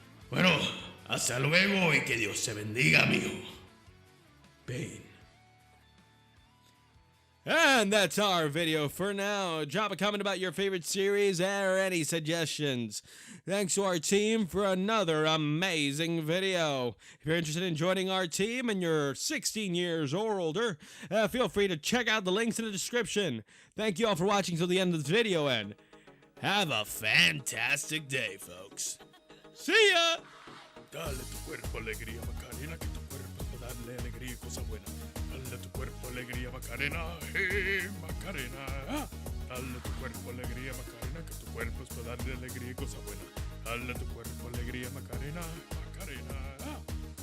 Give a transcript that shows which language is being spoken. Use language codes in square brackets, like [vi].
[es] Bueno, hasta luego y que Dios te bendiga, amigo. Bane. [en] And that's our video for now. Drop a comment about your favorite series or any suggestions. Thanks to our team for another amazing video. If you're interested in joining our team and you're 16 years or older, feel free to check out the links in the description. Thank you all for watching till the end of this video, and have a fantastic day, folks. See ya! [es] Dale tu cuerpo alegría, Macarena, que tu cuerpo es para darle alegría y cosa buena. Dale tu cuerpo alegría, Macarena, Macarena. Dale tu cuerpo alegría, Macarena, que tu cuerpo es para darle alegría y cosa buena. Dale tu cuerpo alegría, Macarena, Macarena.